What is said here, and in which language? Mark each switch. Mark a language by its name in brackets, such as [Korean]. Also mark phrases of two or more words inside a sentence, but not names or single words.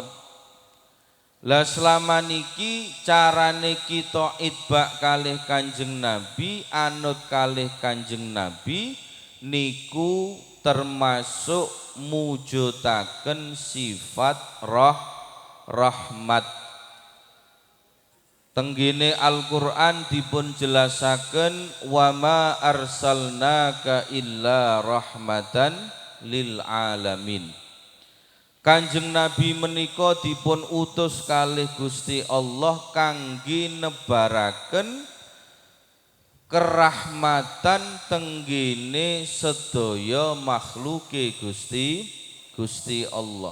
[Javanese] Lah selama niki carane kita itbak kalih Kanjeng Nabi, anut kalih Kanjeng Nabi niku termasuk mujudaken sifat rahmat. Tenggene Al-Qur'an dipun jelasaken [Arabic] وما أرسلناك إلا رحمة للعالمين. [Javanese] Kanjeng Nabi menika dipun utus kalih Gusti Allah kangge nebaraken kerahmatan tenggene sedaya makhluke Gusti Allah.